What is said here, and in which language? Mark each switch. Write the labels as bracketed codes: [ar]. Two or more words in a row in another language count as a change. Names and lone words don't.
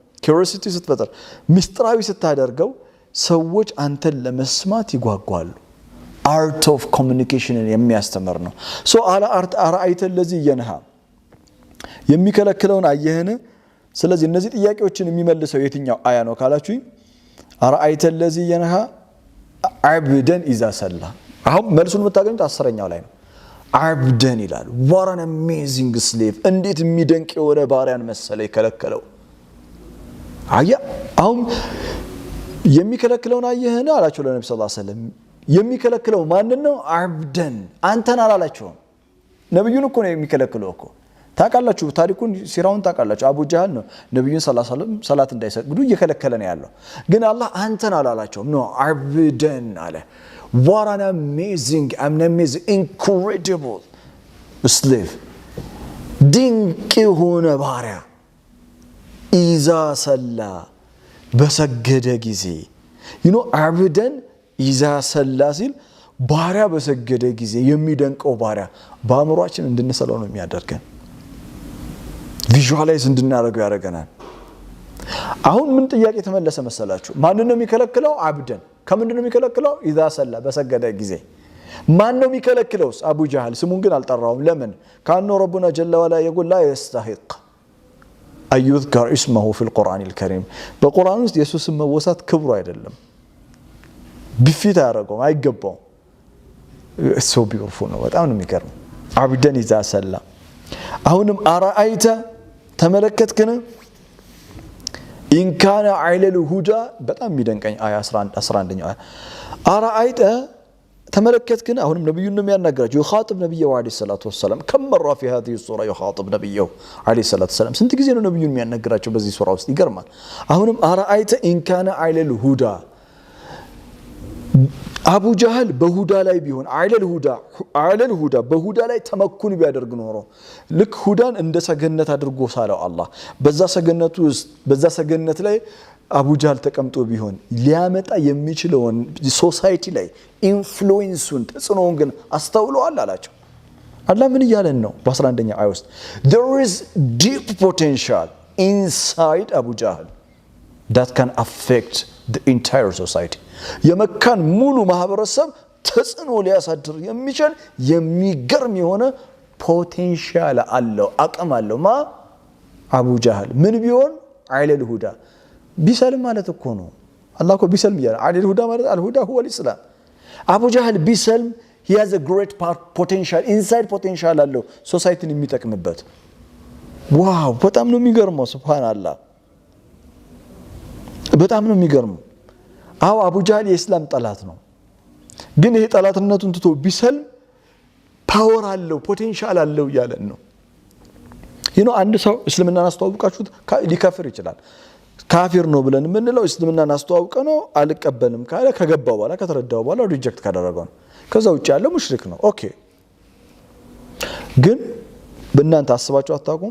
[am] ሚስጥራዊ ስታደርገው ሰዎች አንተን ለመስማት ይጓጓሉ [en] art of communication [am] የሚያስተምር ነው so [ar] أرأيت الذي ينهى [am] የሚከለክለውን አየህን ስለዚህ እነዚህ ጥያቄዎችን የሚመልሰው የትኛው አያ ነው ካላችሁኝ [ar] أرأيت الذي ينهى عبدا إذا صلى [am] አሁን መልሱን የምታገኙት 10ኛው ላይ ነው عبدا ይላል [en] what an amazing slave [am] እንዴት የሚደንቅ የሆነ ባሪያን መሰለ ይከለከለው አያ አሁን የሚከለክለውን አየህን አላቸው ለነብዩ [ar] صلى الله عليه وسلم [am] የሚከለክለው ማን ነው عبدا አንተን አላላቸው ነብዩን እኮ ነው የሚከለክለው እኮ ታቃላችሁ ታሪኩን ሲራውን ታቃላችሁ አቡ ጀህል ነው ነብዩን [ar] صلى الله عليه وسلم [am] ሰላት እንዳይሰግዱ እየከለከለ ነው ያለው ግን አላህ አንተን አላላቸው ነው عبدا አለ [en] what an amazing incredible slave [am] ድንቅ የሆነ ባሪያ [ar] إذا صلى [am] በሰገደ ጊዜ [en] you know [ar] عبدا إذا صلى [am] ሲል ባሪያ በሰገደ ጊዜ የሚደንቀው ባሪያ በአእምሮአችን እንድንሰለው ነው የሚያደርገን ቪዥዋላይዝ እንድናደርገው ያደርገናል አሁን ምን ጥያቄ ተመለሰ መሰላችሁ ማን ነው የሚከለክለው عبدا ከምንድን ነው የሚከለክለው [ar] إذا صلى [am] በሰገደ ጊዜ ማን ነው የሚከለክለውስ አቡ ጀህል ስሙን ግን አልጠራውም ለምን ካኖ [ar] ربنا جل وعلا يقول لا يستحق أن يذكر اسمه في القرآن الكريم [am] በቁርአን ውስጥ ኢየሱስ መወሳት ክብሩ አይደለም ቢፊት ያደርገው አይገባው [en] so beautiful [am] ነው በጣም ነው የሚገርም [ar] عبدا اذا صلى [am] አሁንም አራአይተ ተመለከትከን [ar] ان كان على الهدى [am] በጣም የሚደንቀኝ አያ 11ኛው አያ አራአይተ ተመለከትከን አሁንም ነብዩን ነው የሚያናገራቸው يخاطب ነብዩ [ar] عليه الصلاة والسلام كم مره في هذه السوره يخاطب نبيه عليه الصلاه والسلام [am] ስንት ጊዜ ነው ነብዩን የሚያናገራቸው በዚህ ሱራ ውስጥ ይገርማል አሁንም [ar] أرأيت إن كان على الهدى [am] አቡ ጀህል በሁዳ ላይ ቢሆን [ar] على الهدى [am] በሁዳ ላይ ተመኩን ቢያደርግ ኖሮ ልክ ሁዳን እንደ ሰገነት አድርጎ ሳለው አላህ በዛ ሰገነት ላይ አቡ ጀህል ተቀምጦ ቢሆን ሊያመጣ የሚችለውን ሶሳይቲ ላይ ኢንፍሉዌንሱን ተጽዕኖውን ግን አስተውለዋል አላቸው አላህ ምን ይያለን ነው በ11ኛው አያ ውስጥ [en] there is deep potential inside Abu Jahl that can affect the entire society [am] የመካን ሙሉ ማህበረሰብ ተጽዕኖ ሊያሳድር የሚችል የሚገርም የሆነ ፖቴንሻል አለው አቅም አለው አቡ ጀህል ምን ቢሆን [ar] على الهدى [am] ቢሰልም ማለት እኮ ነው አላህ እኮ ቢሰልም ይላል [ar] على الهدى [am] ማለት [ar] الهدى هو الإسلام [am] አቡ ጀህል ቢሰልም [en] he has a great potential inside potential [am] አለው ሶሳይቲን የሚጠቅምበት ዋው በጣም ነው የሚገርመው ሱብሃንአላህ በጣም ነው የሚገርመው አው አቡ ጃህል የእስላም ጠላት ነው ግን ይሄ ጠላትነቱን ትቶ ቢሰልም ፓወር አለው ፖቴንሻል አለው ያለን ነው አንድ ሰው እስልምናን አስተዋውቃችሁት ሊከፍር ይችላል ካፊር ነው ብለን ምንለው እስልምናን አስተዋውቀ ነው አልቀበልም ካለ ከገባው በኋላ ከተረዳው በኋላ ሪጀክት ካደረገው ነው ከዛ ውጭ ያለው ሙሽሪክ ነው ኦኬ ግን በእናንተ አስባችሁ አታውቁም